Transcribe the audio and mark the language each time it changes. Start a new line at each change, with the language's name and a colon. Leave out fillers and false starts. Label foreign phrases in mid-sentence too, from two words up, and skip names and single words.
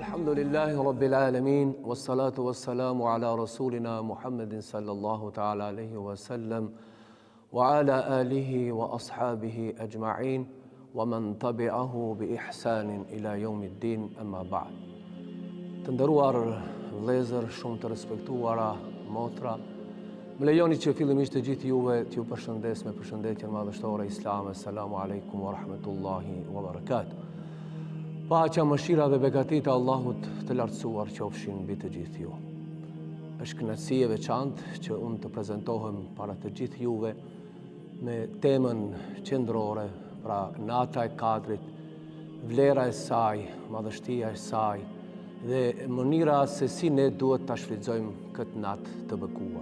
Arabic: الحمد لله رب العالمين والصلاة والسلام على رسولنا محمد صلى الله تعالى عليه وسلم وعلى آله وأصحابه أجمعين, ومن تبعه بإحسان إلى يوم الدين أما بعد.
Albanian: Të nderuar vëllezër, shumë të respektuara motra, më lejoni që fillimisht të gjithë juve t'ju përshëndes me përshëndetjen madhështore islame.
Arabic: السلام عليكم ورحمة الله وبركاته.
Albanian: Paqja, mëshira dhe begatit e Allahut të lartësuar qofshin mbi të gjithë ju. Është kënaqësi e veçantë që unë të prezantohem para të gjithë juve me temën qendrore, pra nata e Kadrit, vlera e saj, madhështia e saj dhe mënyra se si ne duhet ta shfrytëzojmë këtë natë të bekuar.